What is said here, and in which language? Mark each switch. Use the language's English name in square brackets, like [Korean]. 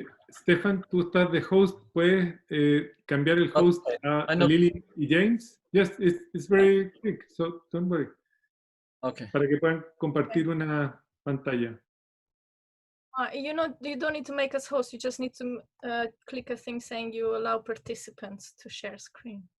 [Spanish] Stefan, tú estás de host, ¿puedes cambiar el host a Lily y James? [English] Yes, it's very quick, so don't worry. Okay. [Spanish] Para que puedan compartir una pantalla. [English] You don't need to make us host, you just need to click a thing saying you allow participants to share screen.